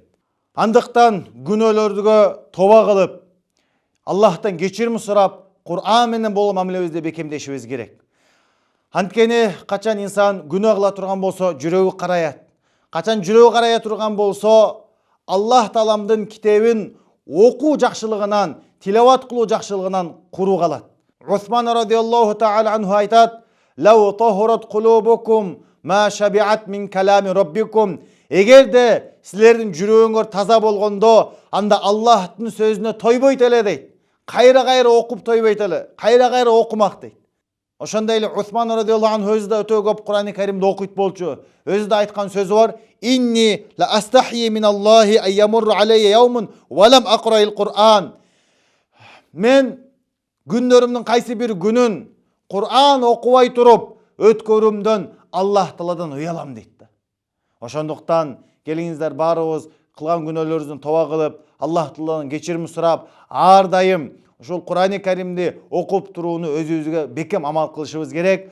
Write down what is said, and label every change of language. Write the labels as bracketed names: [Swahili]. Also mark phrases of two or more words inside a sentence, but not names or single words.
[Kyrgyz] Андыктан күнөөлөргө тоба кылып, Аллахтан кечирим сурап, Кур'ан менен болгон мамилебизди бекемдешибиз керек. Анткени качан инсан күнөө кыла турган болсо, жүрөгү караят. Качан жүрөгү карая турган болсо, Аллах Тааламдын китебин окуу жакшылыгынан, тилават кылуу жакшылыгынан куру калат. Усман [Arabic] رضي الله تعالى عنه [Kyrgyz] айтат: [Arabic] "لو طهرت قلوبكم ما شبعت من كلام ربكم." [Kyrgyz] Эгерде силердин жүрөгүңөр таза болгондо, анда Аллахтын сөзүнө тойбойт эле дейт. Кайра окуп тойбойт эле, кайра окумак дейт. Ошондой эле Усман [Arabic] رضي الله عنه [Kyrgyz] өзү да өтө көп Кур'ани Каримди окуйт болчу. Өзү да айткан сөзү бар: [Arabic] "إني لا أستحي من الله أن يمر علي يوم ولم أقرأ القرآن." [Kyrgyz] Мен күндөрүмдүн кайсы бир күнүн Кур'ан окубай туруп өткөрүмдөн Аллах Тааладан уялам дейт. Ошондуктан келиңиздер баарыбыз кылган күнөөлөрүбүздүн тоба кылып, Аллах Тааладан кечирим сурап, ар дайым ушул Кур'ани Каримди окуп турууну өзүбүзгө бекем амал кылышыбыз керек.